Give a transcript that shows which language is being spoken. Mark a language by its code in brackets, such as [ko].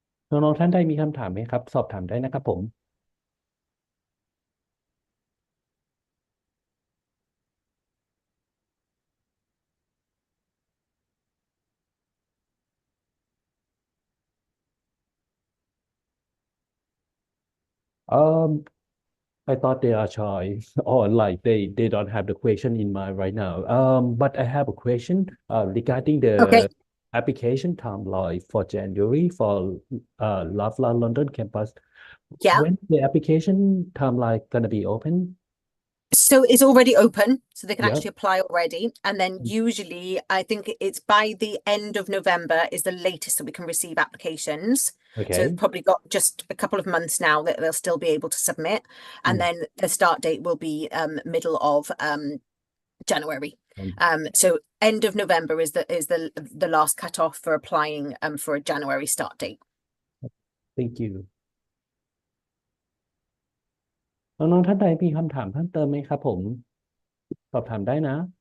[th] น้องๆท่านใดมีคำถามไหมครับสอบถามได้นะครับผม [en] Um, I thought they are shy or like they don't have the question in mind right now. But I have a question regarding Okay. the application timeline for January for Loughborough London campus. Yeah. When the application timeline gonna be open? So it's already open, so they can Yep. actually apply already. And then usually, I think it's by the end of November is the latest that we can receive applications. So Okay. they've probably got just a couple of months now that they'll still be able to submit. And then the start date will be middle of January. So end of November is the last cutoff for applying for a January start date. Thank you. [th] น้องๆท่านใดมีคำถามเพิ่มเติมไหมครับผมสอบถามได้นะ